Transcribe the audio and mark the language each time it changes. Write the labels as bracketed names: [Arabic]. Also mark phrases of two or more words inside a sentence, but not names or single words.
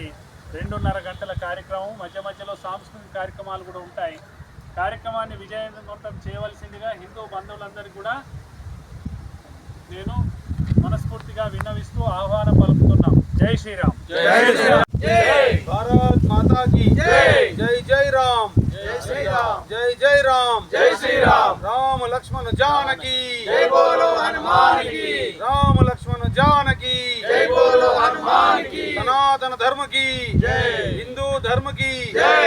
[Telugu] 2:30 గంటల కార్యక్రమం. మధ్యలో సాంస్కృతిక కార్యక్రమాలు కూడా ఉంటాయి. కార్యక్రమాన్ని విజయవంతం చేయవలసిందిగా హిందూ బంధువులందరికీ కూడా నేను మనస్ఫూర్తిగా విన్నవిస్తూ ఆహ్వానం పలుకుతున్నాం. [Hindi] जय श्रीराम. भारत माता की जय. जय जय राम. जय श्री राम. जय जय राम. जय श्री राम. राम लक्ष्मण जानकी जय बोलो हनुमान की. राम लक्ष्मण जानकी जय बोलो हनुमान की. सनातन धर्म की जय. हिंदू धर्म की जय.